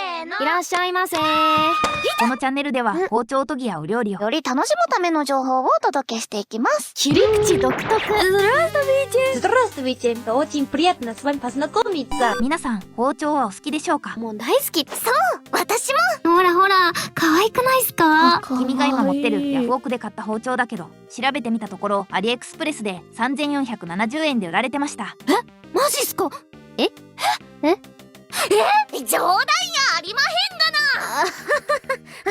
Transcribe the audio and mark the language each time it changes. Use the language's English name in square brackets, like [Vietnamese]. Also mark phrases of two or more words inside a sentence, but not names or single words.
[Japanese] いらっしゃいませ。このチャンネルでは包丁研ぎやお料理をより楽しむための情報をお届けしていきます。切り口独特。 [Russian] Здравствуйте, это очень приятно с вами познакомиться. [Japanese] 皆さん包丁はお好きでしょうか？もう大好き。そう、私も。ほらほら、可愛くないっすか？君が今持ってるヤフオクで買った包丁だけど、調べてみたところアリエクスプレスで3470円で売られてました。マジっすか？冗談やありまへんがな。